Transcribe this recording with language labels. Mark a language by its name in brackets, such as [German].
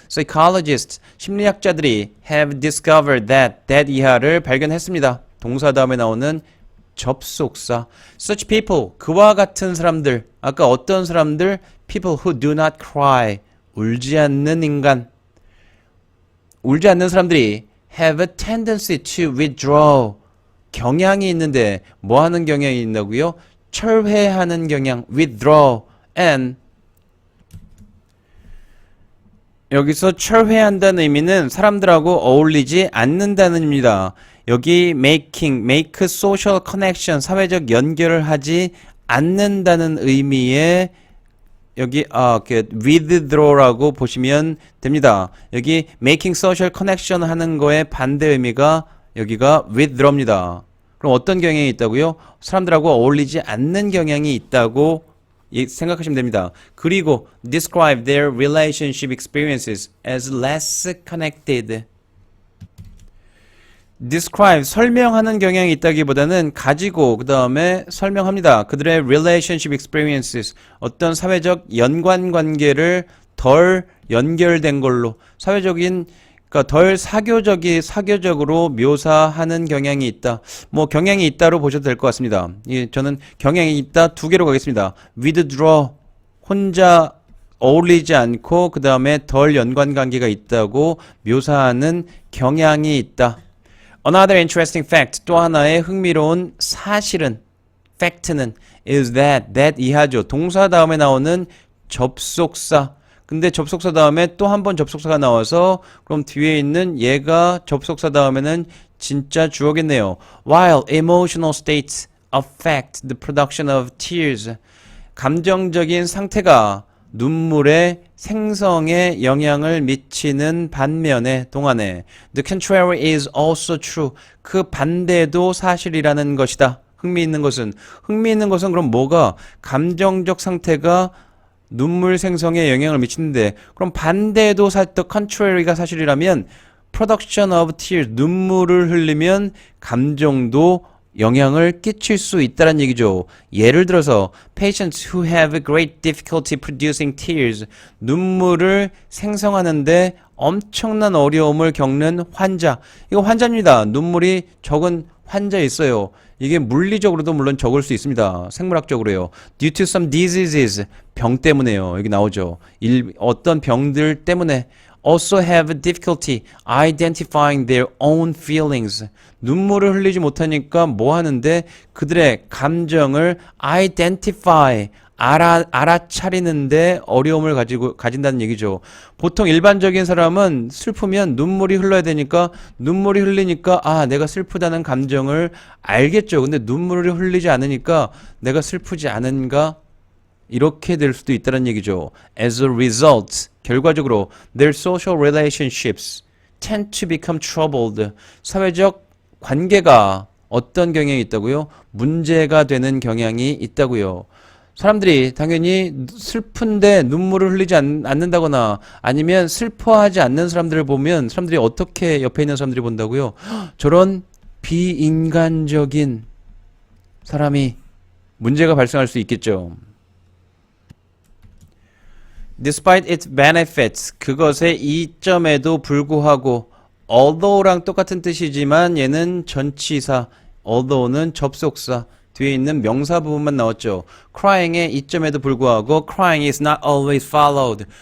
[English] Psychologists, [Korean] 심리학자들이 [English] have discovered that [Korean] 이하를 발견했습니다. 동사 다음에 나오는 접속사. [English] Such people, [Korean] 그와 같은 사람들. 아까 어떤 사람들? [English] People who do not cry, [Korean] 울지 않는 인간. 울지 않는 사람들이 [English] have a tendency to withdraw, [Korean] 경향이 있는데 뭐 하는 경향이 있다고요? 철회하는 경향, withdraw, and 여기서 철회한다는 의미는 사람들하고 어울리지 않는다는 의미입니다. 여기 [English] make social connection, [Korean] 사회적 연결을 하지 않는다는 의미의 여기 withdraw라고 보시면 됩니다. 여기 [English] making social connection [Korean] 하는 거의 반대 의미가 여기가 withdraw입니다. 그럼 어떤 경향이 있다고요? 사람들하고 어울리지 않는 경향이 있다고 생각하시면 됩니다. [English] 그리고 describe their relationship experiences as less connected. [Korean] describe, 설명하는 경향이 있다기보다는 가지고 그 다음에 설명합니다. 그들의 relationship experiences, 어떤 사회적 연관관계를 덜 연결된 걸로 사회적인 그러니까 덜 사교적으로 묘사하는 경향이 있다. 뭐 경향이 있다로 보셔도 될 것 같습니다. 예, 저는 경향이 있다 두 개로 가겠습니다. withdraw, 혼자 어울리지 않고 그 다음에 덜 연관관계가 있다고 묘사하는 경향이 있다. [English] Another interesting fact, [Korean] 또 하나의 흥미로운 사실은, fact는 [English] is that [Korean] 이하죠. 동사 다음에 나오는 접속사. 근데 접속사 다음에 또 한 번 접속사가 나와서 그럼 뒤에 있는 얘가 접속사 다음에는 진짜 주어겠네요. [English] While emotional states affect the production of tears, [Korean] 감정적인 상태가 눈물의 생성에 영향을 미치는 반면에 동안에 [English] the contrary is also true. [Korean] 그 반대도 사실이라는 것이다. 흥미있는 것은 그럼 뭐가 감정적 상태가 눈물 생성에 영향을 미치는데 그럼 반대도 the contrary가 사실이라면 production of tears 눈물을 흘리면 감정도 영향을 끼칠 수 있다는 얘기죠. 예를 들어서 [English] patients who have great difficulty producing tears [Korean] 눈물을 생성하는데 엄청난 어려움을 겪는 환자. 이거 환자입니다. 눈물이 적은 환자 있어요. 이게 물리적으로도 물론 적을 수 있습니다. 생물학적으로요. [English] Due to some diseases [Korean] 병 때문에요. 여기 나오죠. 어떤 병들 때문에 [English] also have difficulty identifying their own feelings. [Korean] 눈물을 흘리지 못하니까 뭐 하는데 그들의 감정을 identify 알아차리는데 어려움을 가진다는 얘기죠. 보통 일반적인 사람은 슬프면 눈물이 흘러야 되니까 눈물이 흘리니까 아 내가 슬프다는 감정을 알겠죠. 근데 눈물이 흘리지 않으니까 내가 슬프지 않은가 이렇게 될 수도 있다는 얘기죠. [English] As a result, [Korean] 결과적으로 [English] their social relationships tend to become troubled. [Korean] 사회적 관계가 어떤 경향이 있다고요? 문제가 되는 경향이 있다고요. 사람들이 당연히 슬픈데 눈물을 흘리지 않는다거나 아니면 슬퍼하지 않는 사람들을 보면 사람들이 어떻게 옆에 있는 사람들이 본다고요? 저런 비인간적인 사람이 문제가 발생할 수 있겠죠. [English] Despite its benefits, [Korean] 그것의 이점에도 불구하고 although랑 똑같은 뜻이지만 얘는 전치사, although는 접속사, 뒤에 있는 명사 부분만 나왔죠. [English] Crying의 [Korean] 이점에도 불구하고 [English] crying is not always followed.